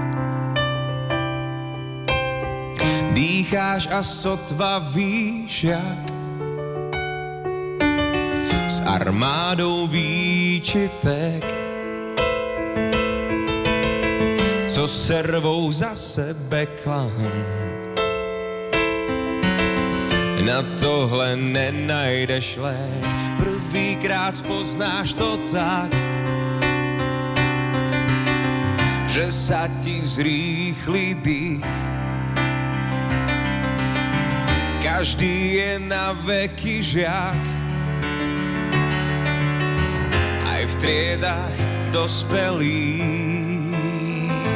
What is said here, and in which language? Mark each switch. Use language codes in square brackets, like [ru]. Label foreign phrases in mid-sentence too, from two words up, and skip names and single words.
[cs] Dýcháš a sotva víš jak, s armádou výčitek, co se rvou za sebe klam. Na tohle nenajdeš lék, [sk] prvýkrát spoznáš to tak, že sa ti zrýchli dých. Každý je na veky žiak, aj v triedách dospelých.